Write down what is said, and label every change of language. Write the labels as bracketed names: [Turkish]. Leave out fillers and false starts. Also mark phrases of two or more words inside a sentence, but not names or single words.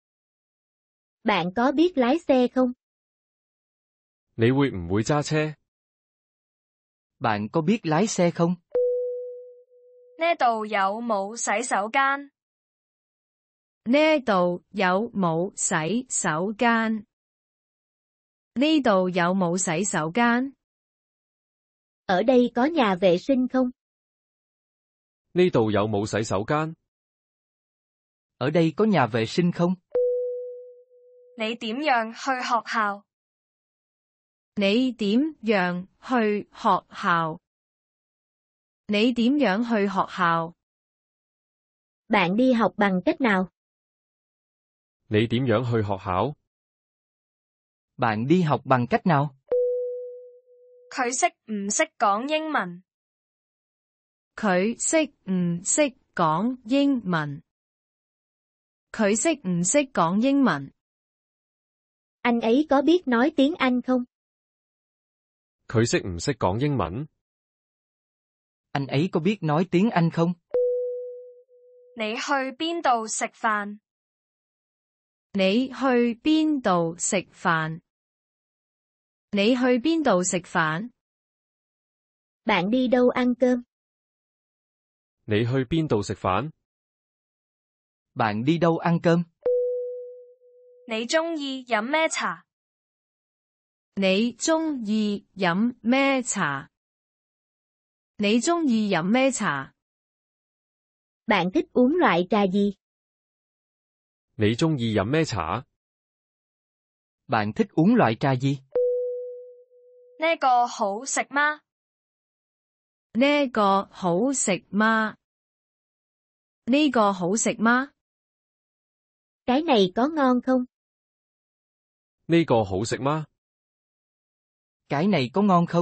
[Vietnamese] Bạn có biết lái xe không? [Cantonese] 你會唔會揸車？ [Vietnamese] Bạn có biết lái xe không? [Cantonese] 呢度有冇洗手間？呢度有冇洗手間？呢度有冇洗手間？ [Vietnamese] Ở đây có nhà vệ sinh không? [Cantonese] 呢度有冇洗手間？ [Vietnamese] Ở đây có nhà vệ sinh không? [Cantonese] 你點樣去學校？你點樣去學校？你點樣去學校？ [Vietnamese] Bạn đi học bằng cách nào? [Cantonese] 你點樣去學校？ [Vietnamese] Bạn đi học bằng cách nào? [Cantonese] 佢識唔識講英文？佢識唔識講英文？佢識唔識講英文？ [Vietnamese] Anh ấy có biết nói tiếng Anh không? [Cantonese] 佢識唔識講英文？ [Vietnamese] Anh ấy có biết nói tiếng Anh không? [Cantonese] 你去邊度食飯？你去邊度食飯？你去邊度食飯？ [Vietnamese] Bạn đi đâu ăn cơm? [Cantonese] 你去邊度食飯？ [Vietnamese] Bạn đi đâu ăn cơm? [Cantonese] 你鍾意飲咩茶？你鍾意飲咩茶？你鍾意飲咩茶？ [Vietnamese] Bạn thích uống loại trà gì? [Cantonese] 你鍾意飲咩茶？ [Vietnamese] Bạn thích uống loại trà gì? [Cantonese] 呢個好食嗎？呢個好食嗎？呢個好食嗎？ [Vietnamese] Cái này có ngon không? [Cantonese] 呢個好食嗎？ [Vietnamese] Cái này có ngon không?